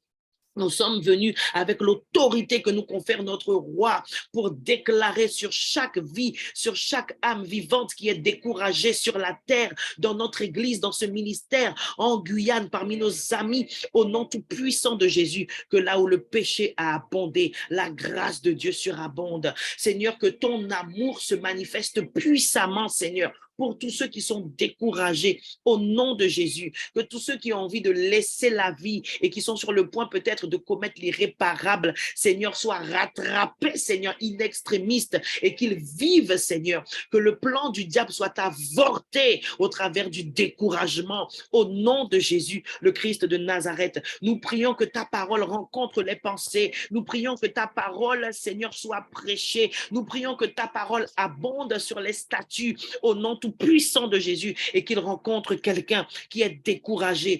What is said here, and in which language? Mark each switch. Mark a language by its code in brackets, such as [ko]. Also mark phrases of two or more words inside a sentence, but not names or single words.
[fr] Nous sommes venus avec l'autorité que nous confère notre roi pour déclarer sur chaque vie, sur chaque âme vivante qui est découragée sur la terre, dans notre église, dans ce ministère, en Guyane, parmi nos amis, au nom tout puissant de Jésus, que là où le péché a abondé, la grâce de Dieu surabonde. Seigneur, que ton amour se manifeste puissamment, Seigneur, pour tous ceux qui sont découragés au nom de Jésus, que tous ceux qui ont envie de laisser la vie et qui sont sur le point peut-être de commettre l'irréparable, Seigneur, soient rattrapés, Seigneur, [la] in extremis, [fr] et qu'ils vivent, Seigneur, que le plan du diable soit avorté au travers du découragement au nom de Jésus, le Christ de Nazareth. Nous prions que ta parole rencontre les pensées, nous prions que ta parole, Seigneur, soit prêchée, nous prions que ta parole abonde sur les statues au nom tout puissant de Jésus et qu'il rencontre quelqu'un qui est découragé.